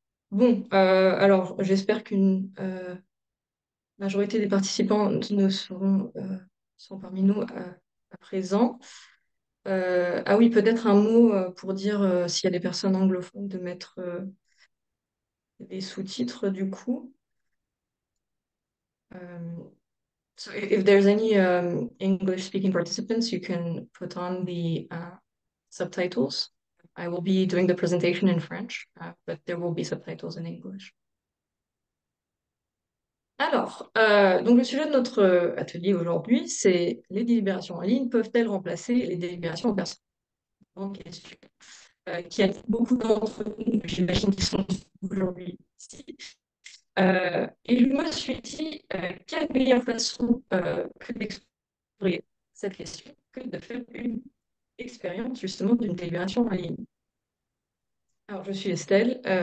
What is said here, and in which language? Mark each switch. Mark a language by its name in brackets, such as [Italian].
[French] Bon, alors, j'espère qu'une majorité des participants ne seront, sont parmi nous à présent. Ah oui, peut-être un mot pour dire s'il y a des personnes anglophones de mettre des sous-titres du coup. [English] Euh, So if there's any English-speaking participants, you can put on the subtitles. I will be doing the presentation in French, but there will be subtitles in English. [French] Alors, donc le sujet de notre atelier aujourd'hui, c'est les délibérations en ligne peuvent-elles remplacer les délibérations en personne? Grande question, qui a beaucoup d'entre nous, j'imagine, qui sont aujourd'hui ici. Et je me suis dit, quelle meilleure façon que d'explorer cette question que de faire une expérience justement d'une délibération en ligne. Alors, je suis Estelle.